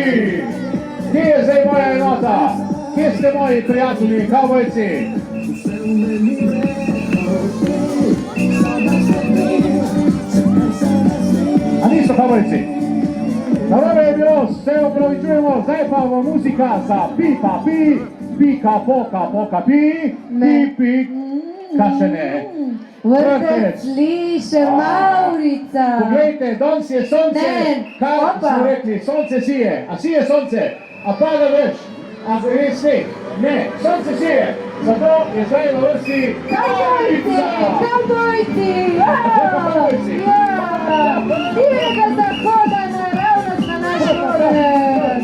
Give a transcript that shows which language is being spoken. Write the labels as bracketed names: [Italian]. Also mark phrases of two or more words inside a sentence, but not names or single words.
[Slovenian] Kje je zdaj moja enota? Kje ste moji prijatelji, kavbojci? A niso kavbojci? Narobe je bilo, se opravičujemo, zdaj pa bo muzika za pi pa pi, pika poka poka pi, pi pi, ka še ne. Vrtec liše, Maurica. Poglejte, danes je sonce, Ne, kaj opa. smo rekli, sonce sije, a sije sonce, a pada več, a gre sneg, ne, sonce sije, zato je zdaj na vrsti Kavbojci, kavbojci, ja, ja, divjega zahoda naravnost na naš pogled.